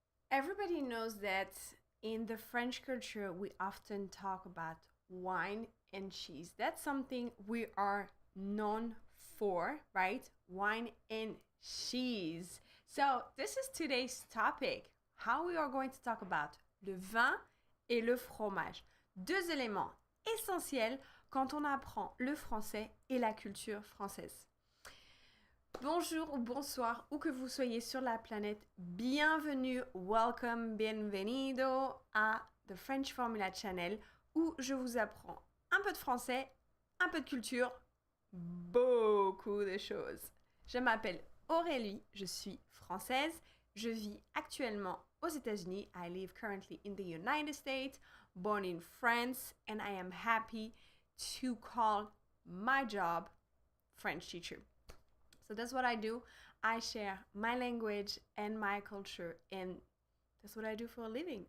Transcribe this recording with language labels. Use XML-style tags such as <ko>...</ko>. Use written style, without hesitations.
<en>Everybody knows that in the French culture, we often talk about wine and cheese. That's something we are known for, right? Wine and cheese. So, this is today's topic. How we are going to talk about</en> <fr>le vin et le fromage. Deux éléments essentiels quand on apprend le français et la culture française. Bonjour ou bonsoir, où que vous soyez sur la planète, bienvenue, welcome, bienvenido à The French Formula Channel, où je vous apprends un peu de français, un peu de culture, beaucoup de choses. Je m'appelle Aurélie, je suis française, je vis actuellement aux États-Unis.</fr> <en>I live currently in the United States, born in France, and I am happy to call my job French teacher. So that's what I do. I share my language and my culture, and that's what I do for a living.</en>